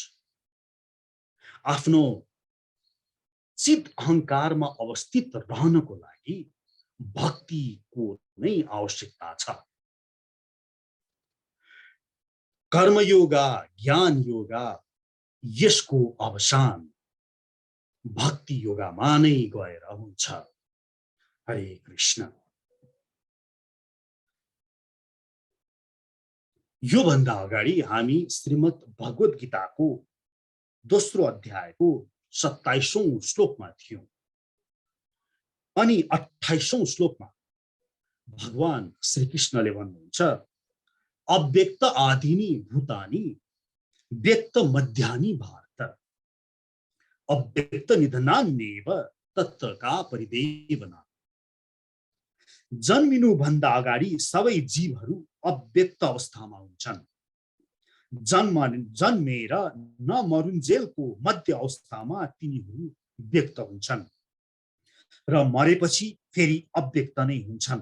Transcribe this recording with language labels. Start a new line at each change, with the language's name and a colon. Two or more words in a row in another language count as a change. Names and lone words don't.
Nepali: आफ्नो चित अहंकारमा अवस्थित रहनको लागि भक्तिको नै आवश्यकता छ। कर्म योगा, ज्ञान योगा, यसको अवसान भक्ति योगामा नै गएर हुन्छ। हरे कृष्ण। यो भन्दा अगाडि हामी श्रीमद् भगवत गीताको दोस्रो अध्यायको 27औं श्लोकमा थियौं अनि 28औं श्लोकमा भगवान श्री कृष्णले भन्नुहुन्छ
Sanskrit: अव्यक्त आदिनी भूतानि व्यक्त मध्यानि भारत अव्यक्त निधनान्येव तत्र का परिदेवना।
Nepali: जन्मिनु भन्दा अगाडि सबै जीवहरू अव्यक्त अवस्थामा हुन्छन्। जन्मेर नमरुन्जेलको मध्य अवस्थामा तिनीहरू व्यक्त हुन्छन् र मरेपछि फेरि अव्यक्त नै हुन्छन्।